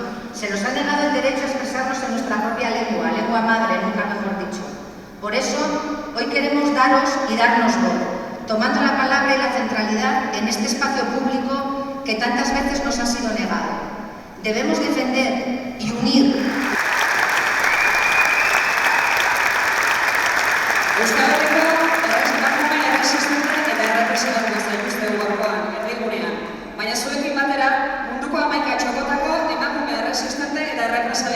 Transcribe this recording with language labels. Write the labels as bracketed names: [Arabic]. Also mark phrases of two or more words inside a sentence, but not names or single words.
[Spanish] Se nos ha negado el derecho a expresarnos en nuestra propia lengua, lengua madre, nunca mejor dicho. Por eso, hoy queremos daros y darnos voz, tomando la palabra y la centralidad en este espacio público que tantas veces nos ha sido negado. Debemos defender y unir. [Basque] Euskal Herriko emakume erresistente eta errepresionatua zaituzte gaurkoan, erdigunean. Baina zuekin batera, munduko 11 txokotako emakume erresistente eta